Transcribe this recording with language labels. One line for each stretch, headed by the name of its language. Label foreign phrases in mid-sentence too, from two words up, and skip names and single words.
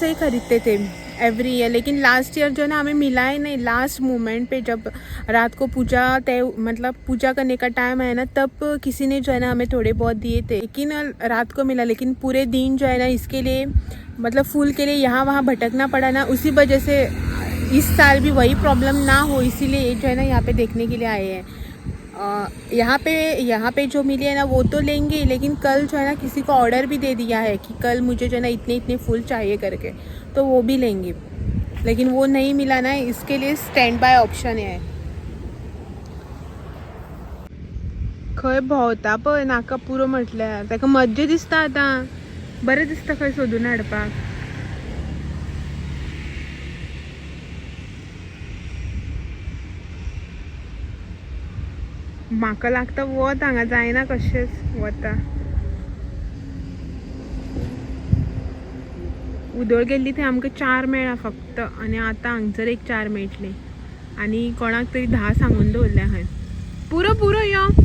Hindi: ही खरीदते थे
English: every year
Hindi: लेकिन
English: last year
Hindi: जो है ना हमें मिला ही नहीं
English: last moment
Hindi: पे जब रात को पूजा करने का टाइम आया ना तब किसी ने जो है ना हमें थोड़े बहुत दिए थे लेकिन रात को मिला लेकिन पूरे दिन जो है ना इसके लिए मतलब फूल के लिए यहाँ वहाँ भटकना पड़ा ना उसी वजह से इस साल भी वही प्रॉब्लम ना हो इसीलिए जो है ना यहाँ पे देखने के लिए आए हैं यहाँ पे जो मिली है ना वो तो लेंगे लेकिन कल जो है ना किसी को ऑर्डर भी दे दिया है कि कल मुझे जो है ना इतने फूल चाहिए करके तो वो भी लेंगे लेकिन वो नहीं मिला ना इसके लिए
English: stand by option
Hindi: है
Konkani: खंय भोंवता पळय नाका पुरो म्हटल्यार ताका मज्जा दिसता आतां बरें दिसता खंय सोदून हाडपाक म्हाका लागता वत हांगा जायना कशेंच वता उदळ गेल्ली थंय आमकां 4 मेळ्ळा फक्त आनी आतां हांगसर एक 4 मेळटले आनी कोणाक तरी 10 सांगून दवरल्या खंय पुरो यो